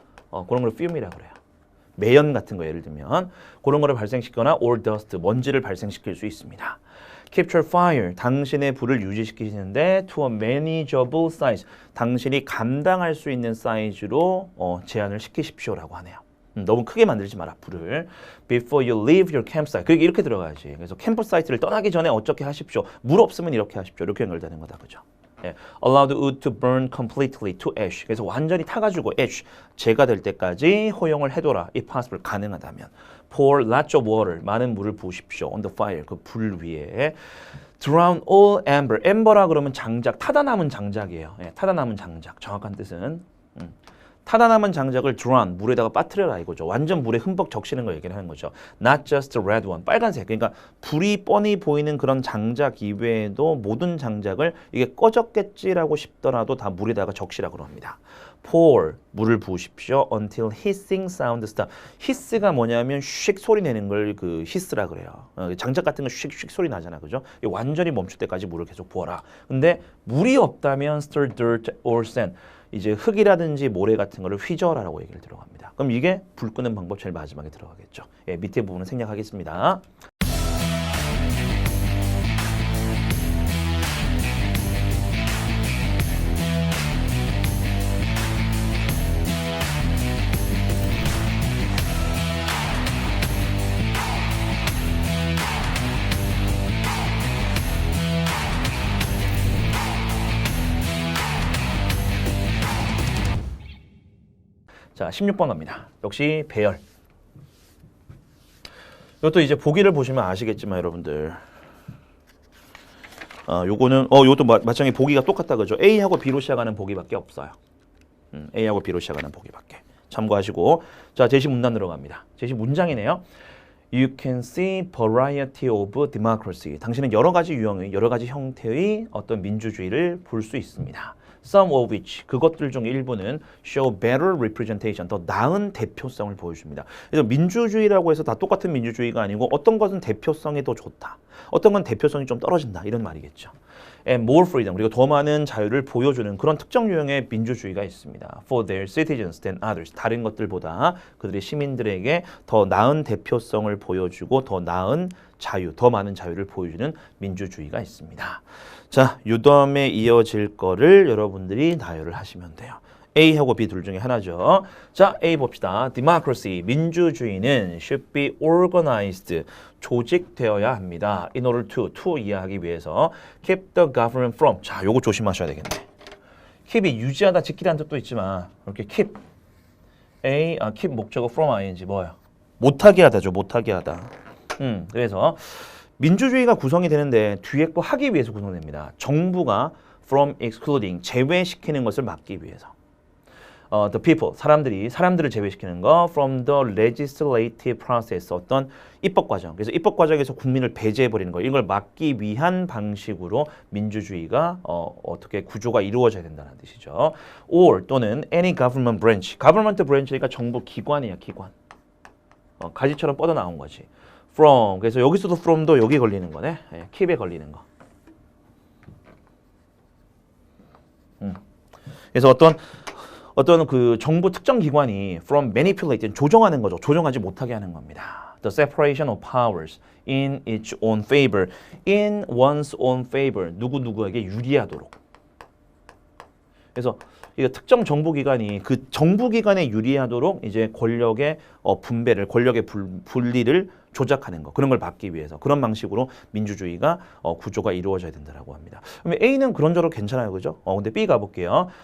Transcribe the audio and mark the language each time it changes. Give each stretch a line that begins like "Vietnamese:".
Korean: 그런 걸 fume이라 그래요. 매연 같은 거 예를 들면 그런 거를 발생시키거나
English: or dust
Korean: 먼지를 발생시킬 수 있습니다.
English: Capture fire,
Korean: 당신의 불을 유지시키시는데
English: to a manageable size,
Korean: 당신이 감당할 수 있는 사이즈로 제한을 시키십시오라고 하네요. 너무 크게 만들지 마라 불을.
English: Before you leave your campsite,
Korean: 그게 이렇게 들어가야지. 그래서 캠프사이트를 떠나기 전에 어떻게 하십시오. 물 없으면 이렇게 하십시오. 이렇게 연결되는 거다, 그죠?
English: Allow the wood to burn completely to ash.
Korean: 그래서 완전히 타가지고 ash, 재가 될 때까지 허용을 해둬라.
English: If possible,
Korean: 가능하다면.
English: Pour lots of water,
Korean: 많은 물을 부으십시오.
English: On the fire,
Korean: 그 불 위에.
English: Drown all amber.
Korean: amber라 그러면 장작, 타다 남은 장작이에요. 타다 남은 장작. 정확한 뜻은. 타다 남은 장작을 drown, 물에다가 빠뜨려라 이거죠. 완전 물에 흠뻑 적시는 걸 얘기를 하는 거죠.
English: Not just the red one,
Korean: 빨간색. 그러니까 불이 뻔히 보이는 그런 장작 이외에도 모든 장작을 이게 꺼졌겠지라고 싶더라도 다 물에다가 적시라고 합니다.
English: Pour,
Korean: 물을 부으십시오.
English: Until hissing sound stop.
Korean: hiss가 뭐냐면 슉 소리 내는 걸 그 hiss라 그래요. 장작 같은 거 슉슉 소리 나잖아, 그죠? 완전히 멈출 때까지 물을 계속 부어라. 근데 물이 없다면
English: stir dirt or sand.
Korean: 이제 흙이라든지 모래 같은 거를 휘저어라라고 얘기를 들어갑니다. 그럼 이게 불 끄는 방법 제일 마지막에 들어가겠죠. 밑에 부분은 생략하겠습니다. 자, 16번 갑니다. 역시 배열. 이것도 이제 보기를 보시면 아시겠지만 여러분들 요거는 요것도 마찬가지 보기가 똑같다 그죠? A하고 B로 시작하는 보기밖에 없어요. A하고 B로 시작하는 보기밖에. 참고하시고 자 제시 문단 들어갑니다. 제시 문장이네요.
English: You can see variety of democracy.
Korean: 당신은 여러 가지 유형의 여러 가지 형태의 어떤 민주주의를 볼 수 있습니다.
English: Some of which
Korean: 그것들 중 일부는
English: show better representation
Korean: 더 나은 대표성을 보여줍니다. 그래서 민주주의라고 해서 다 똑같은 민주주의가 아니고 어떤 것은 대표성이 더 좋다. 어떤 건 대표성이 좀 떨어진다 이런 말이겠죠.
English: And more freedom
Korean: 그리고 더 많은 자유를 보여주는 그런 특정 유형의 민주주의가 있습니다.
English: For their citizens than others
Korean: 다른 것들보다 그들의 시민들에게 더 나은 대표성을 보여주고 더 나은 자유, 더 많은 자유를 보여주는 민주주의가 있습니다. 자, 요 다음에 이어질 거를 여러분들이 나열을 하시면 돼요. A하고 B 둘 중에 하나죠. 자, A 봅시다.
English: Democracy,
Korean: 민주주의는
English: should be organized,
Korean: 조직되어야 합니다.
English: In order to
Korean: 이해하기 위해서
English: keep the government from.
Korean: 자, 요거 조심하셔야 되겠네. keep이 유지하다, 지키다는 뜻도 있지만 이렇게 keep, keep 목적어 from ing 뭐예요? 못하게 하다죠. 못하게 하다. 그래서 민주주의가 구성이 되는데 뒤에 거 하기 위해서 구성됩니다. 정부가
English: from excluding,
Korean: 제외시키는 것을 막기 위해서.
English: The people,
Korean: 사람들을 제외시키는 거
English: from the legislative process,
Korean: 어떤 입법 과정. 그래서 입법 과정에서 국민을 배제해버리는 거. 이걸 막기 위한 방식으로 민주주의가 어떻게 구조가 이루어져야 된다는 뜻이죠.
English: Or
Korean: 또는
English: any government branch. government branch니까
Korean: 정부 기관이야, 기관. 가지처럼 뻗어나온 거지. From, 그래서 여기서도 from도 여기 걸리는 거네. keep에 걸리는 거. 그래서 어떤 그 정부 특정 기관이
English: from manipulate,
Korean: 조정하는 거죠. 조정하지 못하게 하는 겁니다.
English: The separation of powers in its own favor, in one's own favor,
Korean: 누구누구에게 유리하도록. 그래서 이거 특정 정부기관이 그 정부기관에 유리하도록 이제 권력의 분배를, 권력의 분리를 조작하는 거, 그런 걸 막기 위해서 그런 방식으로 민주주의가 구조가 이루어져야 된다라고 합니다. 그러면 A는 그런저런 괜찮아요, 그죠? 근데 B 가볼게요.